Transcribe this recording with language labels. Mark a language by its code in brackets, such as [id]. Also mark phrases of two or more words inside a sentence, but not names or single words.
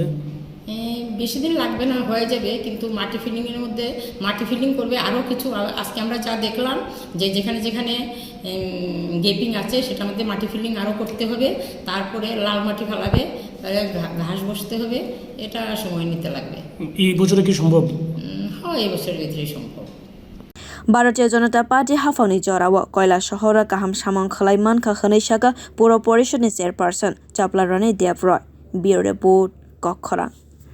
[bn] বেশি দিন লাগবে না হয়ে যাবে কিন্তু মাটি ফিলিংয়ের মধ্যে মাটি ফিলিং করবে আরও কিছু আজকে আমরা যা দেখলাম যে যেখানে যেখানে গেপিং আছে সেটার মধ্যে মাটি ফিলিং আরও করতে হবে তারপরে লাল মাটি ফেলাবে ঘাস বসতে হবে এটা সময় নিতে লাগবে এই বছরে কি সম্ভব হয় এই বছরের ভিতরেই সম্ভব [trp] Bharatiya Janata Party hapang ni jorao kailashahar kaham samwng khwlai mankha hwnwi pura porisad ni chairperson Chaplarani Debroy [en] Bureau Report [trp] khwlai